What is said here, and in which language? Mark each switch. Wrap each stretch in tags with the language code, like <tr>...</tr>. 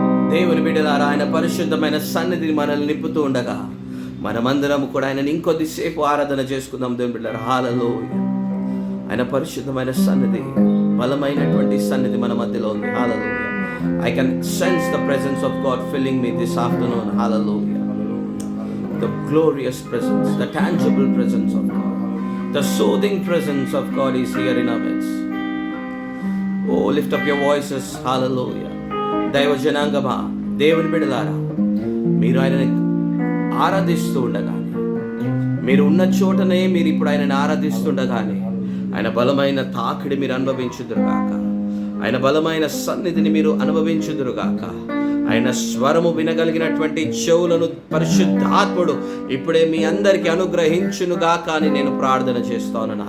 <te>దేవుని బిడ్డలారా, ఆయన పరిశుద్ధమైన సన్నిధిని మనల్ని నింపుతూ ఉండగా మనమందరం కూడా ఆయనని ఇంకొద్దిసేపు ఆరాధన చేసుకుందాం. దేవుని బిడ్డలారా, హల్లెలూయా. ఆయన పరిశుద్ధమైన సన్నిధి, బలమైనటువంటి సన్నిధి మన మధ్యలో ఉంది. హల్లెలూయా.</te> <en>I can sense the presence of God filling me this afternoon. Hallelujah. The glorious presence, the tangible presence of God. The soothing presence of God is here in our midst. Oh, lift up your voices. Hallelujah.</en> <te>దైవ జనాంగమా, దేవుని బిడ్డలారా, మీరు ఆయనని ఆరాధిస్తూ ఉండగానే, మీరు ఉన్న చోటనే మీరు ఇప్పుడు ఆయనని ఆరాధిస్తుండగానే ఆయన బలమైన తాకిడి మీరు అనుభవించుదురుగాక. ఆయన బలమైన సన్నిధిని మీరు అనుభవించుదురుగాక. ఆయన స్వరము వినగలిగినటువంటి చెవులను పరిశుద్ధాత్ముడు ఇప్పుడే మీ అందరికీ అనుగ్రహించునుగాక అని నేను ప్రార్థన చేస్తాను.</te>